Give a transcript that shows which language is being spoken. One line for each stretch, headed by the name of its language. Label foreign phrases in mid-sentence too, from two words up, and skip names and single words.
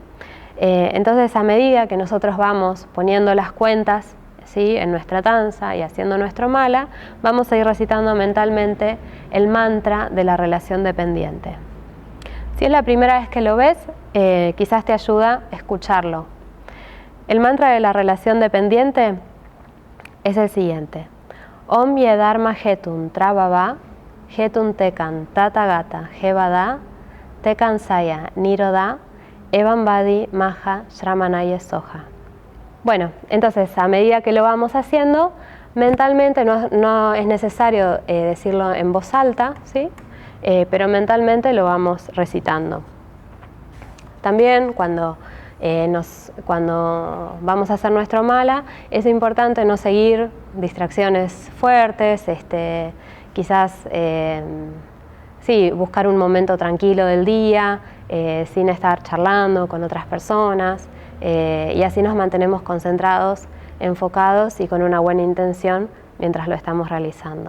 Spanish: Entonces, a medida que nosotros vamos poniendo las cuentas, ¿sí?, en nuestra danza y haciendo nuestro mala, vamos a ir recitando mentalmente el mantra de la relación dependiente. Si es la primera vez que lo ves, quizás te ayuda a escucharlo. El mantra de la relación dependiente es el siguiente:
Sanskrit: ॐ येधर्मा हेतुं प्रभवा हेतुं तेषां तथागतो ह्यवदत् तेषां च यो निरोध एवं वादी महा श्रमणः स्वाहा.
Spanish: Bueno, entonces a medida que lo vamos haciendo, mentalmente no es necesario decirlo en voz alta, ¿sí? Pero mentalmente lo vamos recitando. También cuando vamos a hacer nuestro mala, es importante no seguir distracciones fuertes, quizás buscar un momento tranquilo del día, sin estar charlando con otras personas, y así nos mantenemos concentrados, enfocados y con una buena intención mientras lo estamos realizando.